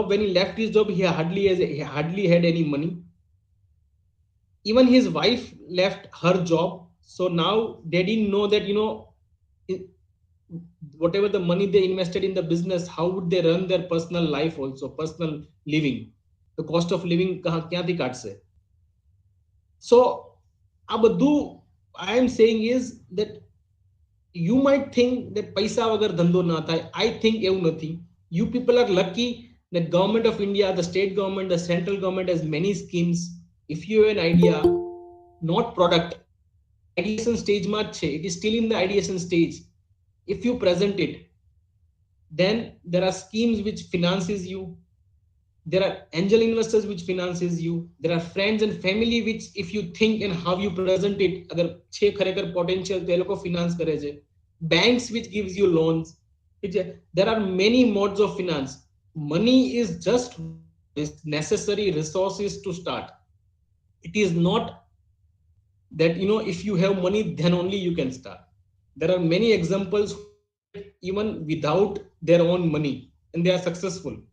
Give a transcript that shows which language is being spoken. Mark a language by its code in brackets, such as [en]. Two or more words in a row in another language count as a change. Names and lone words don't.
[en] When he left his job, he hardly had any money. Even his wife left her job. So now they didn't know that whatever the money they invested in the business, how would they run their personal life, also personal living, the cost of living [gu] ક્યાંથી કાઢશે. [en] So [gu] આ બધું [en] I am saying is that you might think that [gu] પૈસા વગર ધંધો ના થાય. [en] I think [gu] એવું નથી. [en] You people are lucky that government of India, the state government, the central government has many schemes. If you have an idea, not product, ideation stage [gu] માં જ છે, [en] it is still in the ideation stage. If you present it, then there are schemes which finances you. There are angel investors which finances you. There are friends and family which, if you think and how you present it, [gu] agar છે ખરેખર [en] potential [gu] તો એ લોકો [en] finance [gu] કરે છે. [en] Banks which gives you loans. There are many modes of finance. Money is just this necessary resources to start. It is not that if you have money then only you can start. There are many examples even without their own money and they are successful.